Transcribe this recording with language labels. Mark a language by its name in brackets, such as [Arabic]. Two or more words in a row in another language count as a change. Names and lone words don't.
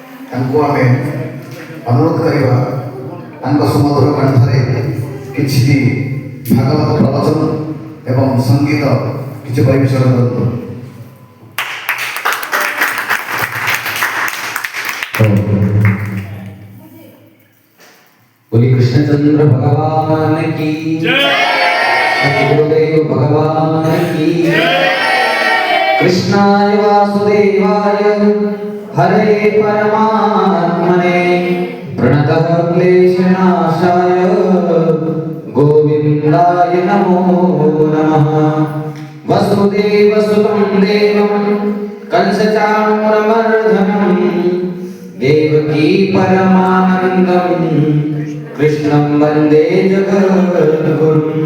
[Odia] ତାଙ୍କୁ ଆମେ ଅନୁରୋଧ କରିବା ତାଙ୍କ ସୁମଧୁର କଣ୍ଠରେ କିଛି ଭାଗବତ ପ୍ରବଚନ ଏବଂ ସଙ୍ଗୀତ କିଛି ପରିବେଷଣ କରନ୍ତୁ। [Hindi] बोली कृष्णचंद्र भगवान की जय, गुरुदेव भगवान की जय। [Sanskrit] कृष्णाय वासुदेवाय हरे परमात्मने प्रणतः क्लेशनाशाय गोविंदाय नमो नमः। वसुदेवसुतं देवं कंसचाणूरमर्दनं देवकी परमानन्दं कृष्णं वन्दे जगद्गुरुं।